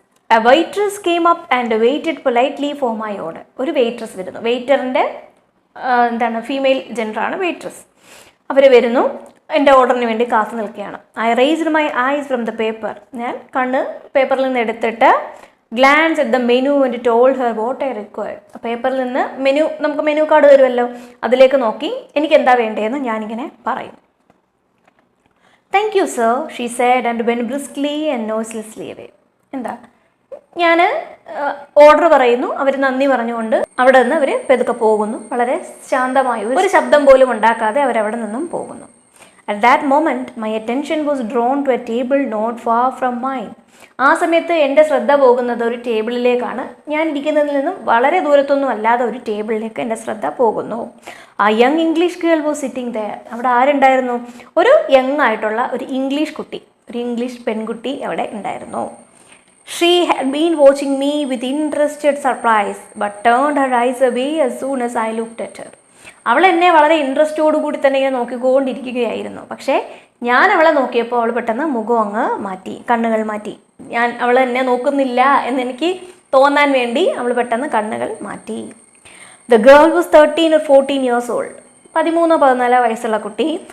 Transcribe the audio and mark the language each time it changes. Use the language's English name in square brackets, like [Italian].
[English] A waitress came up and waited politely for my order. [Malayalam] ഒരു waitress വരുന്നു. വെയിറ്ററിൻ്റെ female ജെൻഡറാണ് waitress. അവർ വരുന്നു, എൻ്റെ ഓർഡറിന് വേണ്ടി കാത്തു നിൽക്കുകയാണ്. [English] I raised my eyes from the paper. [Malayalam] ഞാൻ കണ്ണ് പേപ്പറിൽ നിന്ന് എടുത്തിട്ട് [English] Glance at the menu and told her what I required. പേപ്പറിൽ നിന്ന് നമുക്ക് menu card തരുമല്ലോ, അതിലേക്ക് നോക്കി എനിക്ക് എന്താ വേണ്ടതെന്ന് ഞാനിങ്ങനെ പറയും. Thank you sir, she said and went briskly and noiselessly away. [Malayalam] എന്താ, ഞാൻ ഓർഡർ പറയുന്നു, അവർ നന്ദി പറഞ്ഞുകൊണ്ട് അവിടെ നിന്ന് അവർ പെതുക്കെ പോകുന്നു. വളരെ ശാന്തമായി ഒരു ശബ്ദം പോലും ഉണ്ടാക്കാതെ അവരവിടെ നിന്നും പോകുന്നു. [English] At that moment, my attention was drawn to a table not far from mine. [Malayalam] ആ സമയത്ത് എൻ്റെ ശ്രദ്ധ പോകുന്നത് ഒരു ടേബിളിലേക്കാണ്. ഞാൻ ഇരിക്കുന്നതിൽ നിന്നും വളരെ ദൂരത്തൊന്നും അല്ലാതെ ഒരു ടേബിളിലേക്ക് എൻ്റെ ശ്രദ്ധ പോകുന്നു. [English] ആ young English girl was sitting there. [Malayalam] അവിടെ ആരുണ്ടായിരുന്നു? ഒരു യങ് ആയിട്ടുള്ള ഒരു ഇംഗ്ലീഷ് കുട്ടി, ഒരു ഇംഗ്ലീഷ് പെൺകുട്ടി അവിടെ ഉണ്ടായിരുന്നു. [English] She had been watching me with interested surprise, but turned her eyes away as soon as I looked at her. [Malayalam] അവൾ എന്നെ വളരെ ഇൻട്രസ്റ്റോടുകൂടി തന്നെ ഇങ്ങനെ നോക്കിക്കൊണ്ടിരിക്കുകയായിരുന്നു. പക്ഷേ ഞാൻ അവളെ നോക്കിയപ്പോൾ അവൾ പെട്ടെന്ന് മുഖം അങ്ങ് മാറ്റി, കണ്ണുകൾ മാറ്റി. അവൾ എന്നെ നോക്കുന്നില്ല എന്നെനിക്ക് തോന്നാൻ വേണ്ടി അവൾ പെട്ടെന്ന് കണ്ണുകൾ മാറ്റി. [English] The girl was 13 or 14 years old. [Malayalam] 13-14 വയസ്സുള്ള കുട്ടി.